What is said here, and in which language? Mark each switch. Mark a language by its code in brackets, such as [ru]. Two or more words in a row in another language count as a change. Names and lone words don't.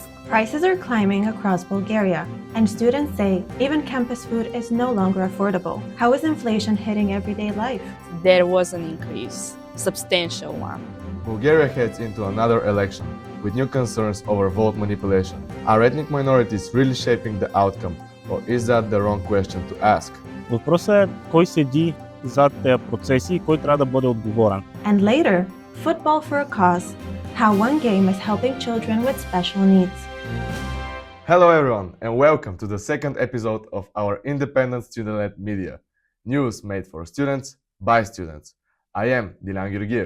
[en] Prices are climbing across Bulgaria, and students say even campus food is no longer affordable. How is inflation hitting everyday life? There was an increase, substantial one. Bulgaria heads into another election, with new concerns over vote manipulation. Are ethnic minorities really shaping the outcome, or is that the wrong question to ask? [bg] Въпросът е кой седи зад тези процеси и кой трябва да бъде отговорен. [en] And later, football for a cause. How one game is helping children with special needs. Hello everyone, and welcome to the second episode of our independent student-led media. News made for students, by students. I am DeWired.